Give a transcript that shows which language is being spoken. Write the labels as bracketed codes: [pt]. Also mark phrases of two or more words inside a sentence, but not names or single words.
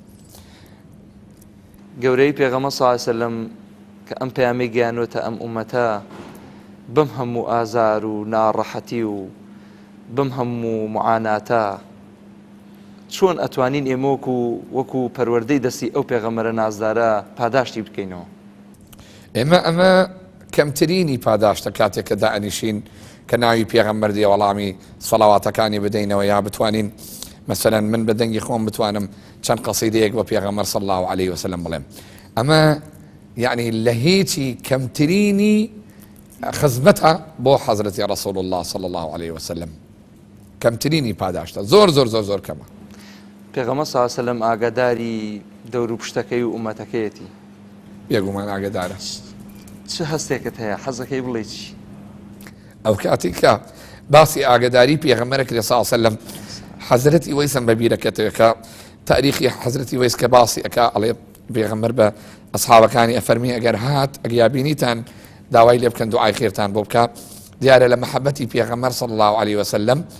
[ckb] گەورەی پێغەمبەر [ar] صلی الله علیه و سلم [ckb] کە ئەم پەیامەی گەیانوێتە ئەم ئومەتە بەم هەموو ئازار و ناڕەحەتی و بەم هەموو معاناتە چۆن ئەتوانین ئێمە وەکو پەروەردەی دەستی ئەو پێغەمبەرە نازدارە پاداشتی بکەینەوە ئەمە کەمترینی پاداشتە کاتێک کە دائەنیشین کە ناوی پێغەمبەر دێ وەڵامی سەڵاواتەکانی بدەینەوە یا بتوانین مثلا من بە دەنگی خۆم بتوانم چەند قەسیدەیەک بە پێغەمبەر [ar] صلی الله علیه و سلم [ckb] بڵێم ئەمە يعني لهيتي كمتريني خزمتها بو حضرة رسول الله [ar] صلى الله عليه وسلم [ckb] کەمترینی پاداشتە زۆر زۆر زۆر زۆر کەمە. پێغەمبەر [ar] صلی الله علیه و سلم [ckb] ئاگاداری دەور و پشتەکەی و ئومەتەکەیەتی بێگومان ئاگادارە. چ هەستێکت هەیە حەزەکەی بڵێ چی؟ ئەو کاتی کە باسی ئاگاداری پێغەمبەرێک لە سا سەلەم حەزرەتی وەیسم بەبیرەکەتەوە کە تاریخی حەزرەتی وەیس کە باسی ئەکا ئەڵێ پێغەمبەر بە ئەسحابەکانی ئەفەرمی ئەگەر هات ئەگیابینیتان داوای لێ بکەن دوعای خێرتان بۆ بکە دیارە لە مەحەبەتی پێغەمبەر [ar] صلی الله عليه وسلم